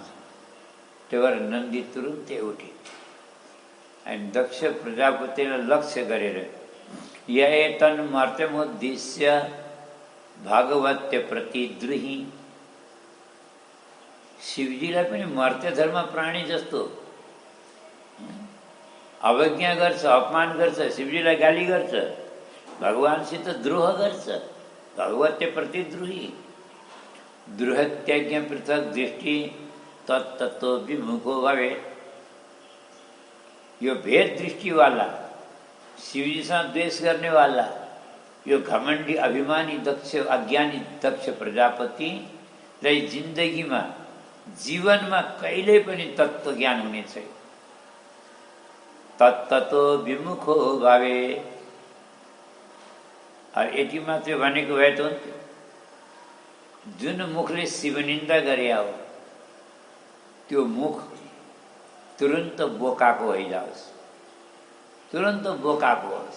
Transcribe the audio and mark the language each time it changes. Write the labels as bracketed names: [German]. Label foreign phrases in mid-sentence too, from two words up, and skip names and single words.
[Nepali] त्यही भएर नन्दी तुरुन्तै उठे अनि दक्ष प्रजापतिलाई लक्ष्य गरेर [Sanskrit] यतन मर्त्यमुद्दिश्य भगवत्य प्रतिद्रुही। [Nepali] शिवजीलाई पनि मर्त्य धर्म प्राणी जस्तो अवज्ञा गर्छ, अपमान गर्छ, शिवजीलाई गाली गर्छ, भगवानसित द्रोह गर्छ। [Sanskrit] भगवत्य प्रतिद्रुही। द्रुहत्याज्ञ पृथक दृष्टि तत्तो विमुखो भवे। [Nepali] यो भेद दृष्टिवाला, शिवजीसँग द्वेष गर्ने वाला, यो घमण्डी अभिमानी दक्ष अज्ञानी दक्ष प्रजापतिलाई जिन्दगीमा जीवनमा कहिल्यै पनि तत्त्व ज्ञान हुने छैन। [Sanskrit] तत्तो विमुखो भवे। [Nepali] यति मात्रै भनेको भए त हुन्थ्यो। जुन मुखले शिवनिन्दा गरे हो त्यो मुख तुरन्त बोकाको होइजाओस्, तुरन्त बोकाको होस्।